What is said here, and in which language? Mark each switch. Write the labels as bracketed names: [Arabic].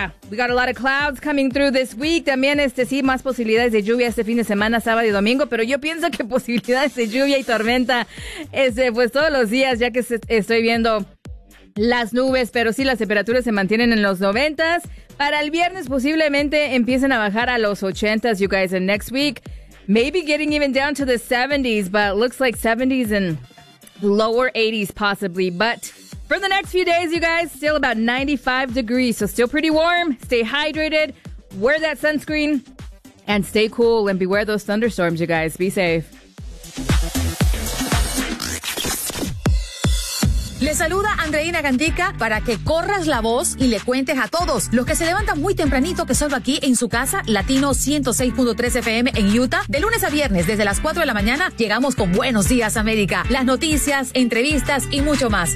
[English] We got a lot of clouds coming through this week. [Spanish] También, sí, más posibilidades de lluvia este fin de semana, sábado y domingo. Pero yo pienso que posibilidades de lluvia y tormenta, pues todos los días, ya que estoy viendo las nubes. Pero sí, las temperaturas se mantienen en los 90s. Para el viernes, posiblemente empiecen a bajar a los 80s, [English] you guys. And next week, maybe getting even down to the 70s, but looks like 70s and lower 80s, possibly. But for the next few days, you guys, still about 95 degrees, so still pretty warm. Stay hydrated, wear that sunscreen, and stay cool, and beware those thunderstorms, you guys. Be safe. [Spanish] Le saluda Andreina Gandica para que corras la voz y le cuentes a todos los que se levantan muy tempranito que solo aquí en su casa, Latino 106.3 FM en Utah, de lunes a viernes desde las 4 de la mañana, llegamos con Buenos Días América, las noticias, entrevistas y mucho más.